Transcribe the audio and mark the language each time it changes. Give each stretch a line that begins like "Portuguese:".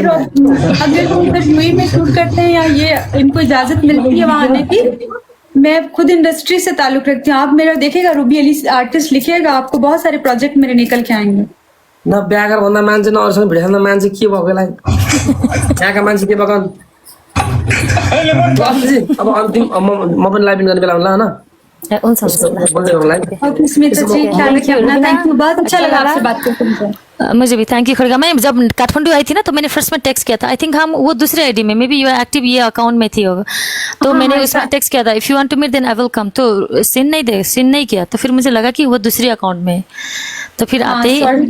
Hindi: अगर यूएई में शूट करते हैं या ये इनको इजाजत मिलती है वहां आने की, मैं खुद इंडस्ट्री से ताल्लुक रखती हूँ। आप मेरा देखिएगा रूबी अली आर्टिस्ट लिखिएगा, आपको बहुत सारे प्रोजेक्ट मेरे निकल के आएंगे।
Nepali: न बिहा गर भन्दा मान्छे, न अरूसँग भिडियो खेल्दा मान्छे, के भएको यसलाई? यहाँका मान्छे के भएको? अब अन्तिम म पनि लाइभ गर्ने बेला होला होइन। हुन्छ बोल्दै गरौँ लाइभ।
Hindi: स्मिता जी ख्याल रखिए अपना। थैंक यू, बहुत अच्छा लगा आपसे बात करके। मुझे भी थैंक यू खड़गा। मैं जब काठमांडू आई थी ना तो मैंने फर्स्ट में टेक्स्ट किया था,
English: I think
Hindi: हम वो दूसरे आईडी में, मे बी यू एक्टिव ये अकाउंट में थी होगा, तो मैंने उसमें टेक्स्ट किया था
English: if you want to meet then I will come,
Hindi: तो सीन नहीं किया, तो फिर मुझे लगा कि वो दूसरे अकाउंट में, तो फिर आते ही